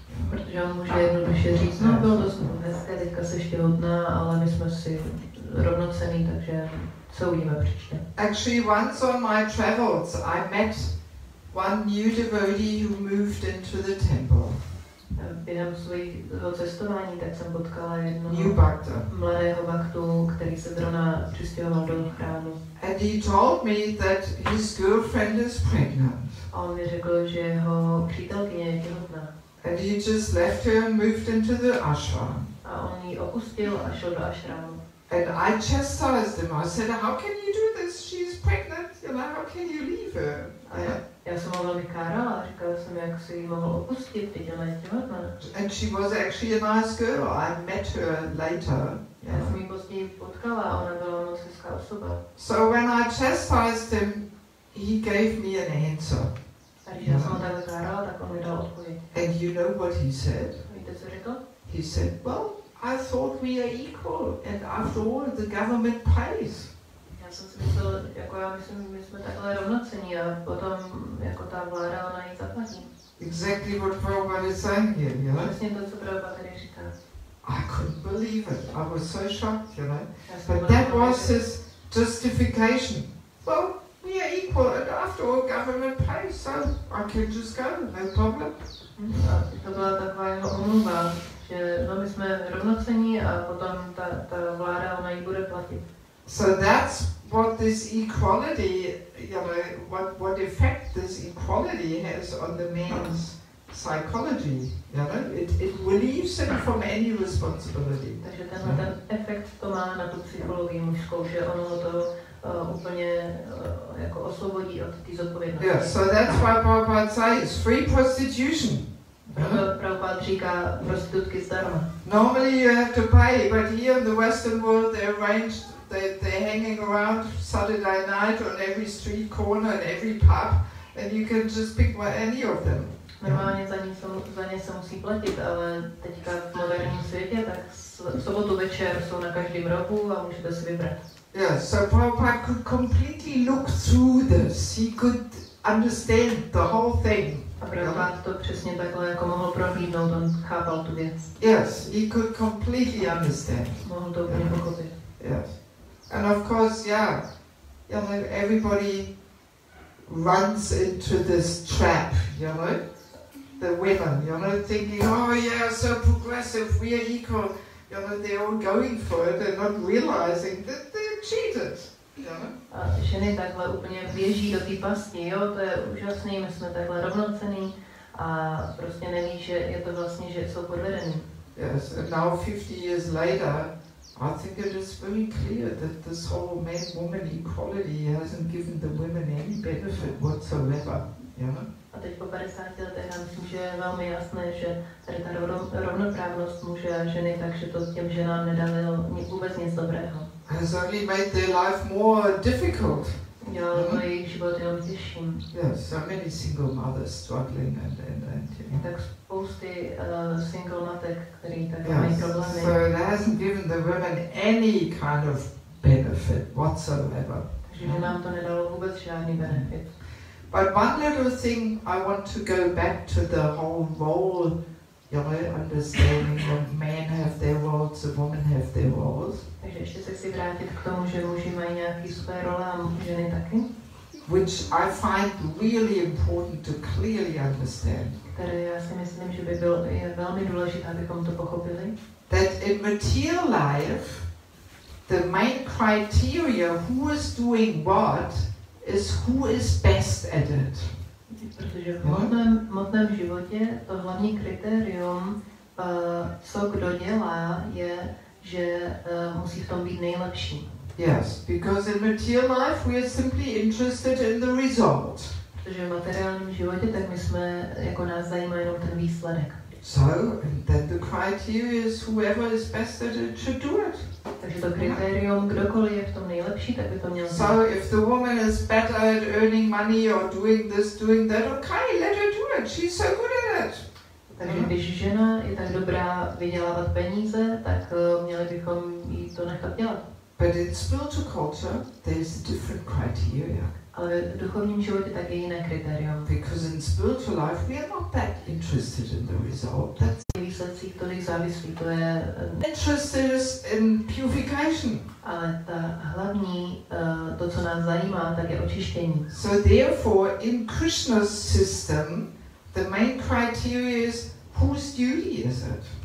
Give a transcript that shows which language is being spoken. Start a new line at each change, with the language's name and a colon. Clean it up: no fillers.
Czech: Protože on může jednoduše říct, no bylo to hezké, teďka jsi těhotná, ale my jsme si rovnocenní, takže se uvidíme příště.
English: Actually, once on my travels, I met one new devotee who moved into the temple.
Czech: Během svého cestování tak jsem potkala jednoho mladého baktu, který se zrovna přistěhoval do chrámu.
English: And he told me that his girlfriend is pregnant.
Czech: A on mi řekl, že jeho přítelkyně je těhotná.
English: And he just left her and moved into the ashram.
Czech: A on ji opustil a šel do ashramu.
English: And I chastised him. I said, how can you do this? She's pregnant. You know, how can you leave her?
Czech: Já jsem ho velmi kárala a říkala jsem, jak si ji mohl opustit, teď ona je těhotná.
English: And she was actually a nice girl. I met her later.
Czech: Já jsem ji později potkala a ona byla moc hezká osoba.
English: So when I chastised him, he gave me an answer.
Czech: A když já jsem ho takhle kárala, tak on mi dal odpověď.
English: And you know what he said?
Czech: Víte, co řekl?
English: He said, well, I thought we are equal, and after all, the government pays.
Czech: Já jsem si myslel, jako já myslím, my jsme takhle rovnocení a potom jako ta vláda, ona ji zaplatí.
English: Exactly what Prabhupada is saying here, you know?
Czech: Přesně to, co Prabhupada tady říká.
English: I couldn't believe it. I was so shocked, you know? But that was his justification. Well, we are equal, and after all, government pays, so I can just go, no problem.
Czech: A to byla taková jeho omluva, že no, my jsme rovnocení a potom ta vláda, ona ji bude platit.
English: So that's what this equality, you know, what effect this equality has on the man's psychology, you know? It relieves him from any responsibility.
Czech: Takže tenhle ten efekt to má na tu psychologii mužskou, že ono to úplně jako osvobodí od té zodpovědnosti.
English: Yeah, so that's why Prabhupada says free prostitution.
Czech: Prabhupada říká prostitutky zdarma.
English: Normally you have to pay, but here in the Western world they arranged, they're hanging around Saturday night on every street corner and every pub, and you can just pick any of them.
Czech: Normálně za ně se musí platit, ale teďka v moderním světě, tak v sobotu večer jsou na každém rohu a můžete si vybrat.
English: Yeah, so Prabhupada could completely look through this. He could understand the whole thing.
Czech: A Prabhupada to přesně takhle jako mohl prohlídnout, on chápal tu věc.
English: Yes, he could completely understand.
Czech: Mohl to úplně pochopit.
English: Yes. And of course, yeah, you know, everybody runs into this trap, you know, the women, you know, thinking, oh yeah, so progressive, we are equal, you know, they're all going for it and not realizing that they're cheated, you know.
Czech: A ženy takhle úplně běží do té pasti, jo, to je úžasný, my jsme takhle rovnocenní a prostě neví, že je to vlastně, že jsou podvedení.
English: Yes, and now 50 years later, I think it is very clear that this whole man-woman equality hasn't given the women any benefit whatsoever, you know.
Czech: A teď po 50 letech já myslím, že je velmi jasné, že tady ta rovnoprávnost muže a ženy, takže to těm ženám nedalo vůbec nic dobrého.
English: Has only made their life more difficult.
Czech: Dělalo to jejich život jenom těžším.
English: Yes, so many single mothers struggling and you know.
Czech: Tak spousty single matek, který tak mají problémy.
English: So it hasn't given the women any kind of benefit whatsoever.
Czech: Takže nám to nedalo vůbec žádný benefit.
English: But one little thing I want to go back to the whole role understanding that men have their roles, the women have their roles.
Czech: Takže ještě se chci vrátit k tomu, že muži mají nějaké své role a ženy taky.
English: Which I find really important to clearly understand.
Czech: Které já si myslím, že je velmi důležité, abychom to pochopili.
English: That in material life, the main criteria who is doing what is who is best at it.
Czech: Protože v hmotném životě to hlavní kritérium, co kdo dělá, je, že musí v tom být nejlepší.
English: Yes, because in material life we are simply interested in the result.
Czech: Protože v materiálním životě, tak my jsme, jako nás zajímá jenom ten výsledek.
English: So, and then the criteria is whoever is best at it should do it.
Czech: Takže to kritérium, kdokoliv je v tom nejlepší, tak by to měl
English: So, if the woman is better at earning money or doing this, doing that, okay, let her do it. She's so good at it.
Czech: Takže když žena je tak dobrá vydělávat peníze, tak měli bychom jí to nechat dělat.
English: But in spiritual culture, there is a different criteria.
Czech: Ale v duchovním životě tak je jiné kritérium.
English: Because in spiritual life, we are not that interested in the result. That's
Czech: Výsledcích tolik závislí, to je
English: interested is in purification.
Czech: ale ta hlavní, to, co nás zajímá, tak je očištění.
English: So therefore, in Krishna's system, the main criteria is whose duty is it?